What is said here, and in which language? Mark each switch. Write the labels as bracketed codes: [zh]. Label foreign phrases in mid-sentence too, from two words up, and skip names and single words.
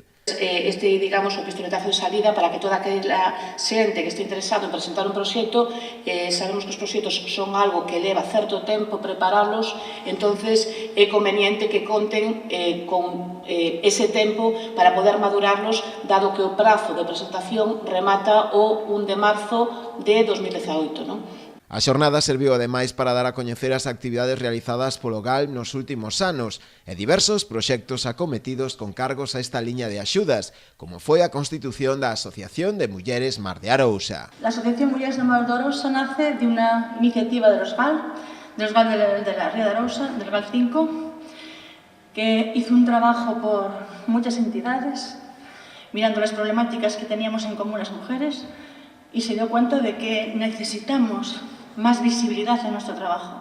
[gl] Digamos, o pistoletazo de salida para que toda aquela xente que este interesado en presentar un proxecto, sabemos que os proxectos son algo que leva certo tempo preparalos, entonces é conveniente que conten con ese tempo para poder madurarlos, dado que o prazo de presentación remata o 1 de marzo de 2018, non? A xornada serviu ademais para dar a coñecer as actividades realizadas polo GALP nos últimos anos e diversos proxectos acometidos con cargos a esta liña de axudas, como foi a constitución da Asociación de Mulleres Mar de Arousa. [es] La Asociación Mujeres de Mar de Arousa nace de una iniciativa de los GAL de la Ría de Arousa, del GAL 5, que hizo un trabajo por muchas entidades, mirando las problemáticas que teníamos en común las mujeres, y se dio cuenta de que necesitamos más visibilidad en nuestro trabajo.